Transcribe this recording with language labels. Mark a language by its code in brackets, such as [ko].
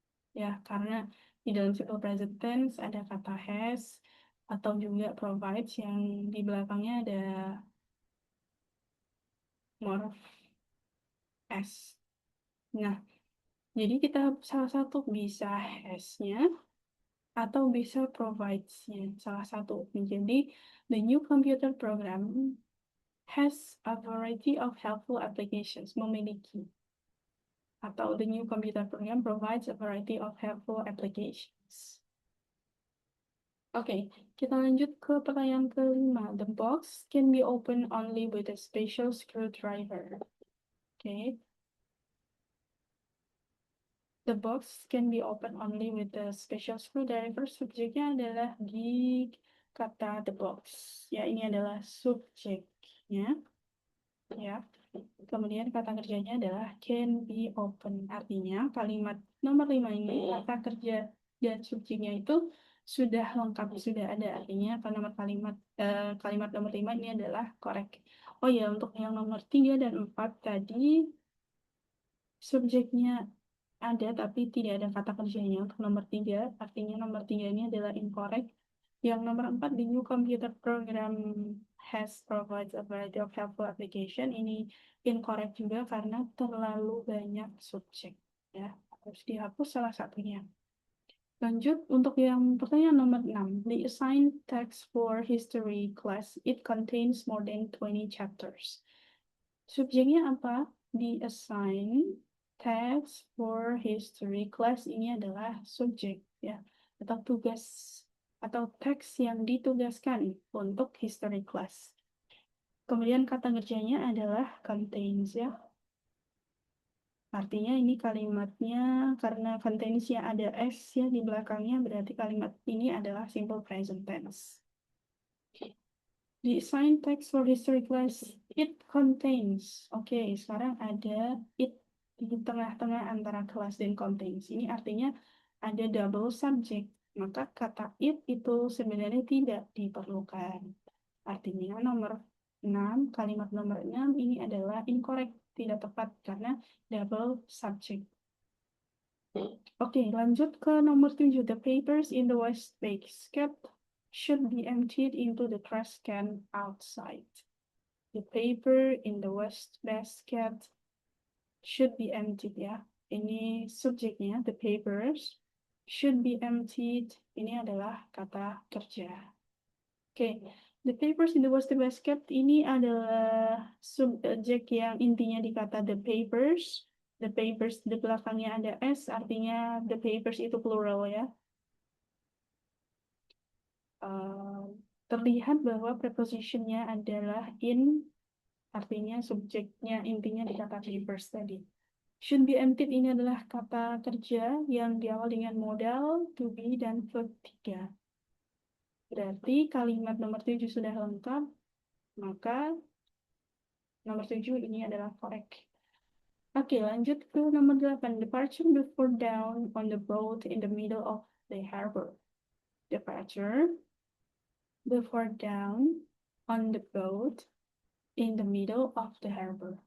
[id] Ya, karena di dalam simple present tense ada kata has atau juga provides yang di belakangnya ada more of s. Nah, jadi kita salah satu bisa has-nya atau bisa provides-nya, salah satu. [en] Jadi, the new computer program has a variety of helpful applications, [id] memiliki. [en] Atau the new computer program provides a variety of helpful applications. [id] Oke, kita lanjut ke pertanyaan kelima. [en] The box can be opened only with a special screwdriver. Oke. The box can be opened only with a special screwdriver. [id] Subjeknya adalah di kata the box. Ya, ini adalah subjeknya. Ya. Kemudian kata kerjanya adalah [en] can be open. [id] Artinya kalimat nomor 5 ini kata kerja dan subjeknya itu sudah lengkap, sudah ada. Artinya kalimat nomor 5 ini adalah correct. Oh ya, untuk yang nomor 3 dan 4 tadi subjeknya ada tapi tidak ada kata kerjanya. Untuk nomor 3, artinya nomor 3 ini adalah incorrect. Yang nomor [en] 4, the new computer program has provides a variety of helpful application. [id] Ini incorrect juga karena terlalu banyak subjek. Ya, harus dihapus salah satunya. Lanjut untuk yang pertanyaan nomor 6. [en] The assigned text for history class, it contains more than 20 chapters. [id] Subjeknya apa? [en] The assigned text for history class [id] ini adalah subjek, ya, atau tugas atau teks yang ditugaskan untuk history class. Kemudian kata kerjanya adalah contains, ya. Artinya ini kalimatnya karena contains-nya ada S ya di belakangnya, berarti kalimat ini adalah simple present tense. [en] Di assign text for history class, it contains. [id] Oke, sekarang ada it di tengah-tengah antara class dan contains. Ini artinya ada double subject. Maka kata it itu sebenarnya tidak diperlukan. Artinya kalimat nomor 6 ini adalah incorrect, tidak tepat karena double subject. Oke, lanjut ke nomor 7. [en] The papers in the waste basket should be emptied into the trash can outside. The paper in the waste basket should be emptied ya. [id] Ini subjeknya, [en] the papers should be emptied. [id] Ini adalah kata kerja. Oke, [en] the papers in the waste basket [id] ini adalah subjek yang intinya di kata [en] the papers. [id] The papers di belakangnya ada S, artinya the papers itu plural ya. Terlihat bahwa prepositionnya adalah in, artinya subjeknya intinya di kata papers tadi. Should be emptied ini adalah kata kerja yang diawali dengan modal, to be, dan verb 3. Berarti kalimat nomor 7 sudah lengkap, maka nomor 7 ini adalah correct. Oke, lanjut ke nomor 8. [en] Departure before dawn on the boat in the middle of the harbor. Departure before dawn on the boat in the middle of the harbor.